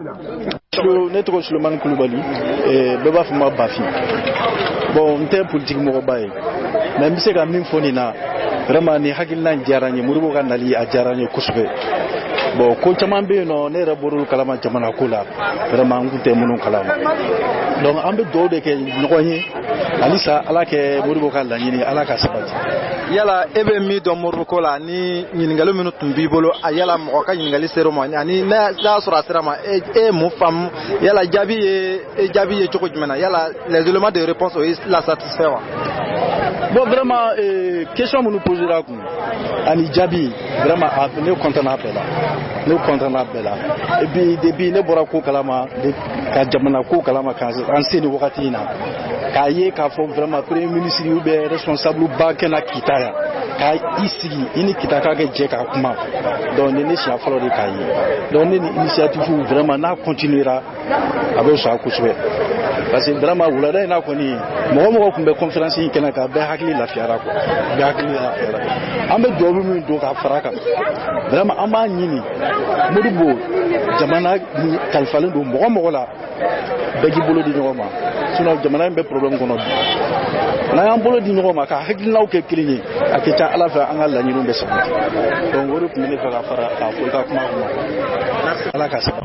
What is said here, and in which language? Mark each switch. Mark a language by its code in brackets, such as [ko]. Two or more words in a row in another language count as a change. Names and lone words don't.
[bm] ne tɔgɔ Sulemani Kulubali bɛɛ b'a fɔ n ma Bafi bon n tɛ politique mɔgɔba ye mais n bɛ se ka min fɔ nin na vraiment nin hakilina diyara n ye Modibo ka nali a diyara n ye kosɛbɛ bon ko caman bɛ yen nɔ ne yɛrɛ bɔra olu kalama jamana ko la vraiment n tun tɛ minnu kalama donc an bɛ dugawu de kɛ ɲɔgɔn ye halisa ala kɛ Modibo ka laɲini ala ka sabati. Yala e bɛ min dɔn Modibo ko la ni ɲininkali minnu tun b'i bolo a yala mɔgɔ ka ɲininkali sera o ma ani n'a sɔrɔ a sera ma e ye mun faamu yala jaabi ye cogo jumɛn na yala [fr] les éléments de réponse [bm] o ye [fr] la satisfait [bm] wa. Bon vraiment question minnu posera kun ani jaabi vraiment ne content n'a bɛɛ la [fr] et puis depuis [bm] ne bɔra ko kalama ka jamana ko kalama k'an se nin wagati in na k'a ye k'a fɔ [fr] vraiment premier ministre ou bien responsable [bm] ba kɛ na kita yan k'a i sigi i ni kita k'a kɛ jɛ k'a kuma donc ne siɲɛ fɔlɔ de k'a ye donc ne ni [fr] initiative vraiment [bm] n'a continuera a bɛ sɔn a kosɛbɛ [fr] parce que vraiment [bm] wulada in na kɔni mɔgɔ tun bɛ conférence in kɛnɛ kan bɛɛ hakili lafiyara quoi bɛɛ hakili lafiyara an bɛ dugawu min don k'a fara kan vraiment an b'a ɲini Modibo jamana kalifalen don mɔgɔ la bɛɛ k'i bolo di ɲɔgɔn ma sinon jamana in bɛ problème kɔnɔ bi n'an y'an bolo di ɲɔgɔn ma ka hakilinaw kɛ kelen ye a ka ca ala fɛ an ka laɲiniw bɛ sabati donc o de tun bɛ ne fɛ ka fara k'a fɔ i ka kuma kɔnɔ ala ka sabati.